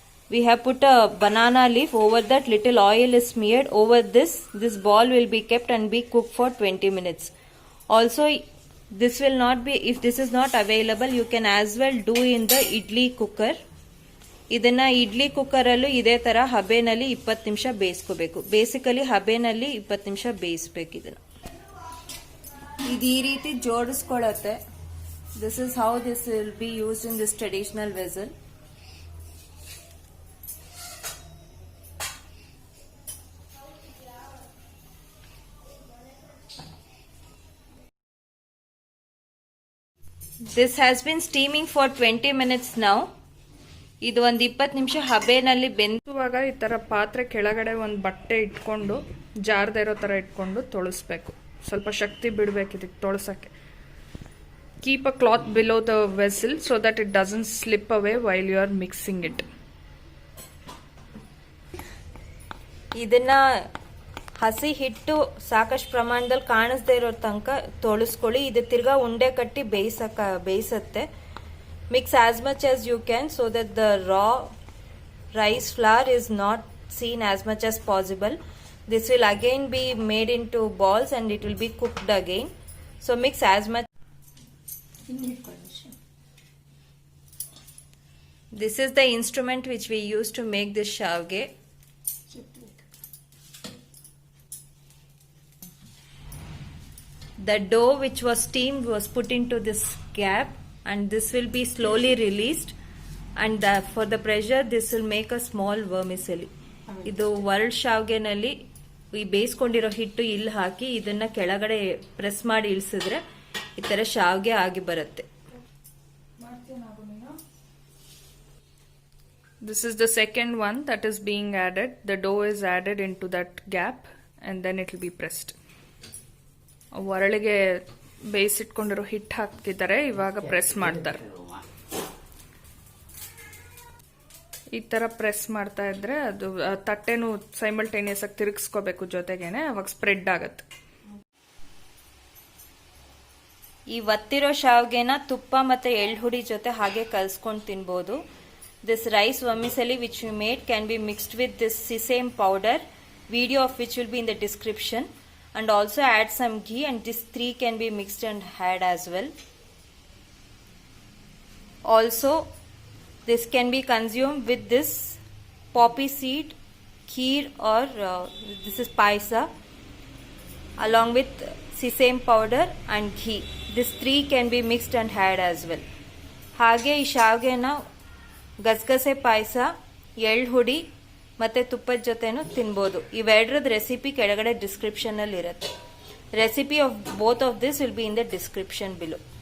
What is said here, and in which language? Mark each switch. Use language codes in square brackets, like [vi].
[en] We have put a banana leaf over that, little oil is smeared over this. This ball will be kept and be cooked for 20 minutes. Also this will not be, if this is not available, you can as well do in the idli cooker. [kn] ಇದನ್ನ idli cooker ಅಲ್ಲೂ ಇದೇ ತರ ಹಬೆನಲ್ಲಿ 20 ನಿಮಿಷ ಬೇಯಿಸ್ಕೋಬೇಕು. Basically ಹಬೆನಲ್ಲಿ 20 ನಿಮಿಷ ಬೇಯಿಸ್ಬೇಕು. ಇದನ್ನ ಇದು ಈ ರೀತಿ ಜೋಡಿಸ್ಕೊಳ್ಳುತ್ತೆ. [en] This is how this will be used in this traditional vessel. This has been steaming for 20 minutes now. [kn] ಇದು ಒಂದು 20 ನಿಮಿಷ ಹಬೆನಲ್ಲಿ ಬೆಂದುವಾಗ ಈ ತರ ಪಾತ್ರೆ ಕೆಳಗಡೆ ಒಂದು ಬಟ್ಟೆ ಇಟ್ಕೊಂಡು ಜಾರದೇ ಇರೋ ತರ ಇಟ್ಕೊಂಡು ತೊಳಸ್ಬೇಕು. ಸ್ವಲ್ಪ ಶಕ್ತಿ ಬಿಡಬೇಕು ಇದಕ್ಕೆ ತೊಳಸಕ್ಕೆ. Keep a cloth below the vessel so that it doesn't slip away while you are mixing it. ಇದನ್ನ ಹಸಿ ಹಿಟ್ಟು ಸಾಕಷ್ಟು ಪ್ರಮಾಣದಲ್ಲಿ ಕಾಣಿಸದೇ ಇರೋ ತನಕ ತೊಳಸ್ಕೊಳ್ಳಿ. ಇದು ತಿರ್ಗಾ ಉಂಡೆ ಕಟ್ಟಿ ಬೇಯಿಸತ್ತೆ. [en] Mix as much as you can so that the raw rice flour is not seen as much as possible. This will again be made into balls and it will be cooked again. So mix as much. This is the instrument which we use to make this shavge. The dough which was steamed was put into this gap and this will be slowly released, and for the pressure this will make a small vermicelli. [kn] ಇದು world ಶಾವ್ಗೆನಲ್ಲಿ ಈ ಬೇಯಿಸ್ಕೊಂಡಿರೋ ಹಿಟ್ಟು ಇಲ್ಲಿ ಹಾಕಿ ಇದನ್ನ ಕೆಳಗಡೆ press ಮಾಡಿ ಇಳಿಸಿದ್ರೆ ಈ ತರ ಶಾವ್ಗೆ ಆಗಿ ಬರುತ್ತೆ. This is the second one that is being added. The dough is added into that gap and then it will be pressed. ಒರಳಿಗೆ ಬೇಯಿಸಿಟ್ಕೊಂಡಿರೋ ಹಿಟ್ಟು ಹಾಕಿದ್ದಾರೆ, ಇವಾಗ ಪ್ರೆಸ್ ಮಾಡ್ತಾರೆ. ಈ ತರ ಪ್ರೆಸ್ ಮಾಡ್ತಾ ಇದ್ರೆ ಅದು ತಟ್ಟೆನು ಸೈಮಲ್ಟೇನಿಯಸ್ ಆಗಿ ತಿರುಗಿಸ್ಕೋಬೇಕು ಜೊತೆಗೇನೆ, ಅವಾಗ ಸ್ಪ್ರೆಡ್ ಆಗತ್ತೆ. ಈ ಒತ್ತಿರೋ ಶಾವ್ಗೆನ ತುಪ್ಪ ಮತ್ತೆ ಎಳ್ಳುಹುಡಿ ಜೊತೆ ಹಾಗೆ ಕಲ್ಸ್ಕೊಂಡು ತಿನ್ಬೋದು. [en] This rice vermicelli which we made can be mixed with this sesame powder, video of which will be in the description, and also add some ghee, and these three can be mixed and had as well. Also this can be consumed with this poppy seed kheer or this is paisa along with sesame powder and ghee. These three can be mixed and had as well. [kn] ಹಾಗೆ ಈ ಶಾವ್ಗೆನ ಗಸಗಸೆ ಪಾಯಸ, ಎಳ್ಳು ಹುಡಿ ಮತ್ತೆ ತುಪ್ಪದ ಜೊತೆನೂ ತಿನ್ಬೋದು. ಇವೆರಡರದ recipe ಕೆಳಗಡೆ ಡಿಸ್ಕ್ರಿಪ್ಷನ್ ಅಲ್ಲಿ ಇರುತ್ತೆ. [en] Recipe of both of this will be in the description below.